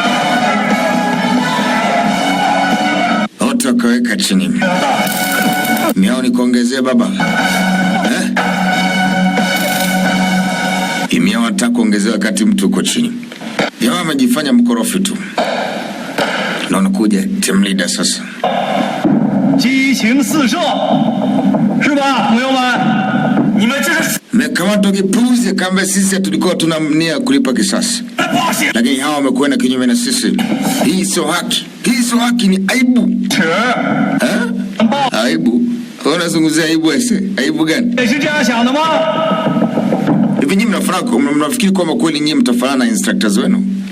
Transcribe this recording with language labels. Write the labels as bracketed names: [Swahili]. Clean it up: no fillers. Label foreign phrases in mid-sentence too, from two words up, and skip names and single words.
[Swahili] Wote wakaweka chini. Miao ni kuongezea baba. Miao hata kuongezea wakati mtu uko chini. Jamaa amejifanya mkorofi tu. Na unakuja [English] team leader [Swahili] sasa. [Chinese] 激情四射，是吧，朋友们？你们这是 [Swahili] Mekamatwa kipuzi kamba sisi tulikuwa tunamnia kulipa kisasi. Lakini hawa wamekwenda kinyume na sisi. Hii sio haki. Hii sio haki, ni aibu. Aibu? Unazungumzia aibu ese? Aibu gani? Hivi nyinyi mnafikiri kwamba kweli nyinyi mtafanana na instructors wenu?